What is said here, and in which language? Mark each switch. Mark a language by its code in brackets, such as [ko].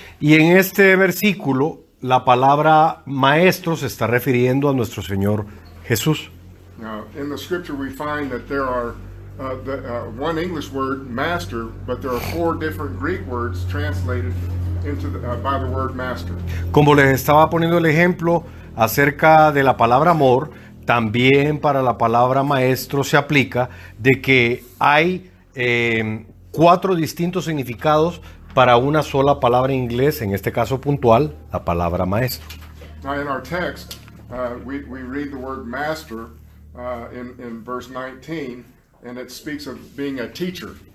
[es] Y en este versículo la palabra maestro se está refiriendo a nuestro Señor Jesús. [en] Now, in the scripture, we find that there are one English word, master, but there are 4 different Greek words translated into by the word master. [es] Como les estaba poniendo el ejemplo acerca de la palabra amor, también para la palabra maestro se aplica de que hay 4 distintos significados para una sola palabra en inglés, en este caso puntual, la palabra maestro. [en] Now, in our text, we read the word master in verse 19, and it speaks of being a teacher.